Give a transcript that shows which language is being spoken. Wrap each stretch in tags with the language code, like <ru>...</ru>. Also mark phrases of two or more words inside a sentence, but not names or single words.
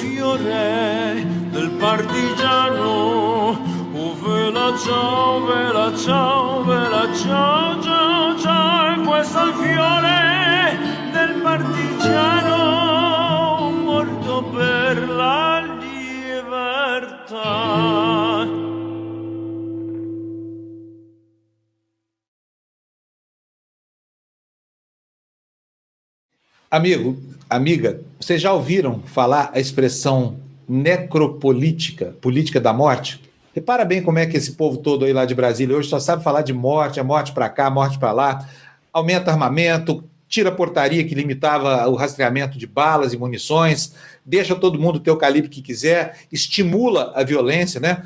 <it>fiore del partigiano, oh vela ciao, vela ciao, vela ciao, ciao, ciao. E questo è il fiore del partigiano, morto per la libertà.</it> <pt>Amigo, amiga, vocês já ouviram falar a expressão necropolítica, política da morte? Repara bem como é que esse povo todo aí lá de Brasília hoje só sabe falar de morte, é morte para cá, morte para lá, aumenta armamento, tira a portaria que limitava o rastreamento de balas e munições, deixa todo mundo ter o calibre que quiser, estimula a violência, né?</pt>